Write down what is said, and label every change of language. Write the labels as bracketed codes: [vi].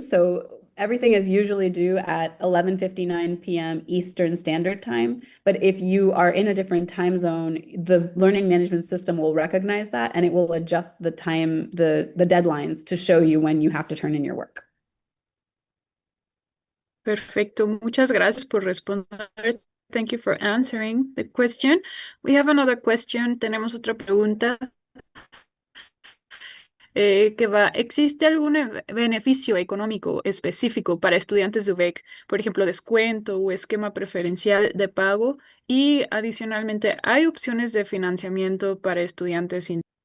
[en] So everything is usually due at 11:59 p.m. Eastern Standard Time. But if you are in a different time zone, the learning management system will recognize that and it will adjust the time, the deadlines to show you when you have to turn in your work. [es] Perfecto. Muchas gracias por responder. [en] Thank you for answering the question. We have another question. [es] Tenemos otra pregunta que va, ¿existe algún beneficio económico específico para estudiantes de UVEC? Por ejemplo, descuento o esquema preferencial de pago. Y adicionalmente, ¿hay opciones de financiamiento para estudiantes sin...